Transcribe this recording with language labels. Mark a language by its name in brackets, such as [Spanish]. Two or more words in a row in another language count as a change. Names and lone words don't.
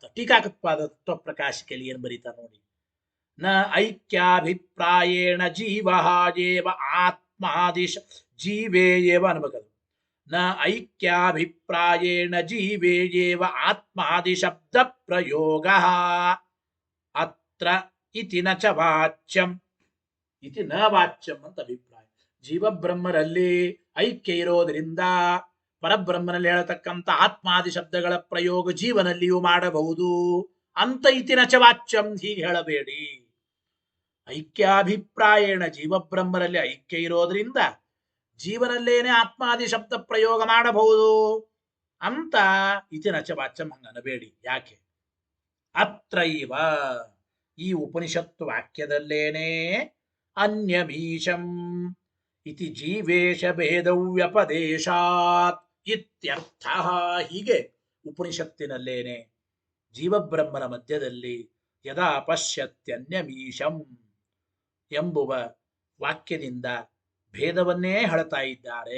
[Kannada] ಟೀಕಾಕೃತ್ಪಾದ ತತ್ವಪ್ರಕಾಶಿಕೆಯಲ್ಲಿ ಏನು ಬರೀತಾ ನೋಡಿ. [Sanskrit] ನ ಐಕ್ಯಾಭಿಪ್ರಾಯೇಣ ಜೀವ ಏವ ಆತ್ಮಾದಿಶ ಜೀವೇಯೇವ [Kannada] ಅನ್ಬೇಕದು. [Sanskrit] ನ ಐಕ್ಯಾಭಿಪ್ರಾಯೇಣ ಜೀವೇಯೇವ ಆತ್ಮಾದಿಶಬ್ದ ಪ್ರಯೋಗ ಅತ್ರ ಇತಿ ನ ಚ ವಾಚ್ಯಂ ಇತಿ ನ ವಾಚ್ಯಂ [Kannada] ಅಂತ ಅಭಿಪ್ರಾಯ. ಜೀವಬ್ರಹ್ಮರಲ್ಲಿ ಐಕ್ಯ ಇರೋದರಿಂದ ಪರಬ್ರಹ್ಮನಲ್ಲಿ ಹೇಳತಕ್ಕಂಥ ಆತ್ಮಾದಿ ಶಬ್ದಗಳ ಪ್ರಯೋಗ ಜೀವನಲ್ಲಿಯೂ ಮಾಡಬಹುದು ಅಂತ [Sanskrit] ಇತಿ ನ ಚ ವಾಚ್ಯಂ [Kannada] ಹೀಗೆ ಹೇಳಬೇಡಿ. ಐಕ್ಯಾಭಿಪ್ರಾಯೇಣ ಜೀವಬ್ರಹ್ಮರಲ್ಲಿ ಐಕ್ಯ ಇರೋದ್ರಿಂದ ಜೀವನಲ್ಲೇನೆ ಆತ್ಮಾದಿ ಶಬ್ದ ಪ್ರಯೋಗ ಮಾಡಬಹುದು ಅಂತ [Sanskrit] ಇತಿ ನ ಚ ವಾಚ್ಯಂ [Kannada] ಹಂಗನಬೇಡಿ. ಯಾಕೆ? [Sanskrit] ಅತ್ರೈವ [Kannada] ಈ ಉಪನಿಷತ್ತು ವಾಕ್ಯದಲ್ಲೇನೆ [Sanskrit] ಅನ್ಯಮೀಶಂ ಇತಿ ಜೀವೇಶ ಭೇದವ್ಯಪದೇಶಾತ್ ಇತ್ಯರ್ಥ. [Kannada] ಹೀಗೆ ಉಪನಿಷತ್ತಿನಲ್ಲೇನೆ ಜೀವಬ್ರಹ್ಮನ ಮಧ್ಯದಲ್ಲಿ [Sanskrit] ಯದಾ ಪಶ್ಯತ್ಯನ್ಯಮೀಶಂ [Kannada] ಎಂಬುವ ವಾಕ್ಯದಿಂದ ಭೇದವನ್ನೇ ಹೇಳ್ತಾ ಇದ್ದಾರೆ.